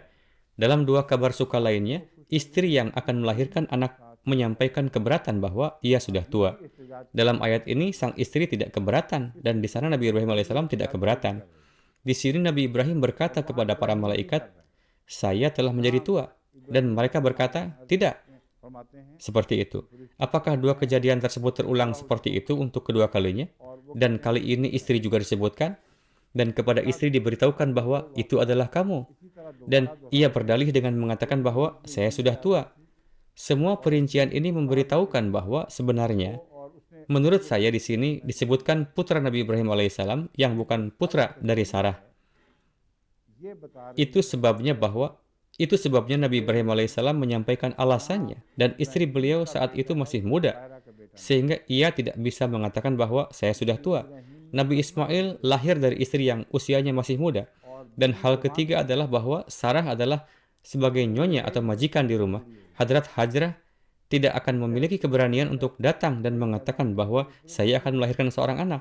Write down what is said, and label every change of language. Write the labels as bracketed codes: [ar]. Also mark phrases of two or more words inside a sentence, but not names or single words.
[id] Dalam 2 kabar suka lainnya, istri yang akan melahirkan anak menyampaikan keberatan bahwa ia sudah tua. Dalam ayat ini, sang istri tidak keberatan, dan di sana Nabi Ibrahim alaihissalam tidak keberatan. Di sini Nabi Ibrahim berkata kepada para malaikat, saya telah menjadi tua. Dan mereka berkata, tidak. [ur] فرماتے ہیں [id] Seperti itu. Apakah 2 kejadian tersebut terulang seperti itu untuk kedua kalinya? Dan kali ini istri juga disebutkan. Dan kepada istri diberitahukan bahwa itu adalah kamu. Dan ia berdalih dengan mengatakan bahwa saya sudah tua. Semua perincian ini memberitahukan bahwa sebenarnya, menurut saya di sini disebutkan putra Nabi Ibrahim alaihissalam yang bukan putra dari Sarah. [ur] یہ بتا رہے [id] Itu sebabnya Nabi Ibrahim alaihissalam menyampaikan alasannya dan istri beliau saat itu masih muda, [ur] تارا کا بیٹا [id] sehingga ia tidak bisa mengatakan bahwa saya sudah tua. Nabi Ismail lahir dari istri yang usianya masih muda. Dan hal ketiga adalah bahwa Sarah adalah sebagai nyonya atau majikan di rumah. Hadrat Hajrah tidak akan memiliki keberanian untuk datang dan mengatakan bahwa saya akan melahirkan seorang anak.